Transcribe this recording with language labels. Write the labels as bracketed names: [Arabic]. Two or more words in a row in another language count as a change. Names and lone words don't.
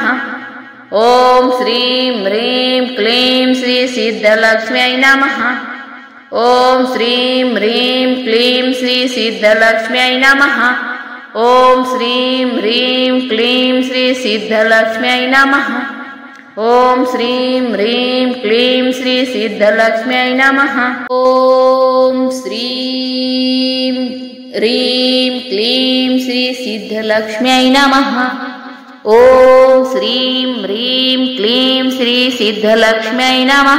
[Sanskrit] ओम श्रीं ह्रीं क्लीं श्री सिद्धलक्ष्म्यै नमः। ओम श्रीं ह्रीं क्लीं श्री सिद्धलक्ष्म्यै नमः। ओम श्रीं ह्रीं क्लीं श्री सिद्धलक्ष्म्यै नमः। ఓం శ్రీం హ్రీం క్లీం శ్రీ సిద్ధలక్ష్మ్యై నమః. ఓం శ్రీం హ్రీం క్లీం శ్రీ సిద్ధలక్ష్మ్యై నమః. ఓం శ్రీం హ్రీం క్లీం శ్రీ సిద్ధలక్ష్మ్యై నమః.